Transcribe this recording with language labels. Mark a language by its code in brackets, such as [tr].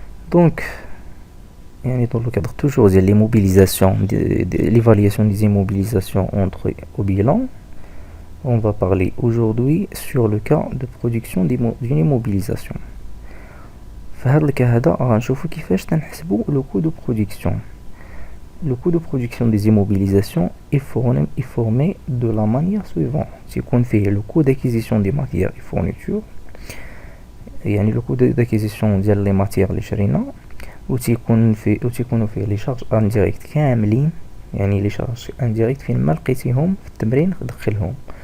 [fr] Donc يعني dans le cadre toujours de l'immobilisation de l'évaluation des immobilisations entre au bilan, on va parler aujourd'hui sur le cas de production d'une immobilisation. [ar] في هذا الكا هذا غنشوفو كيفاش تنحسبو [fr] le coût de production. Le coût de production des immobilisations est formé de la manière suivante. [ar] تيكون فيه [fr] le coût d'acquisition des matières et fournitures [ar] يعني [fr] le coût d'acquisition [ar] ديال [fr] les matières [ar] اللي شرينا وتيكونوا فيه [fr] les charges indirectes [ar] كاملين يعني [fr] les charges indirectes [ar] فين ما لقيتيهم في التمرين دخلهم.